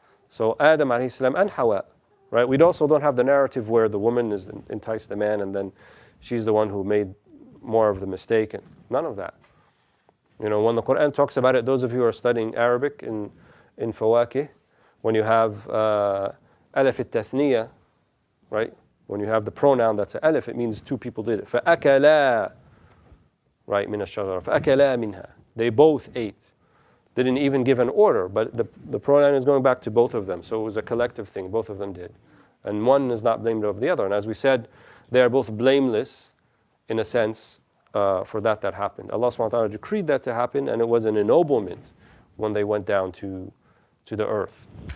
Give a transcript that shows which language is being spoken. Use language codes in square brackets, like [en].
[en] So Adam alayhi salam and Hawa, right? We also don't have the narrative where the woman is enticed the man and then she's the one who more of the mistaken. None of that. You know, when the Quran talks about it, those of you who are studying Arabic in Fawakih, when you have alif al-tathniya, right? When you have the pronoun that's an alif, it means two people did it. [ar] فَأَكَلَا, [en] right, [ar] مِنَ الشَّجَرَةِ فَأَكَلَا مِنْهَا. [en] They both ate. Didn't even give an order, but the pronoun is going back to both of them. So it was a collective thing, both of them did. And one is not blamed of the other. And as we said, they are both blameless in a sense for that happened. Allah subhanahu wa ta'ala decreed that to happen, and it was an ennoblement when they went down to the earth.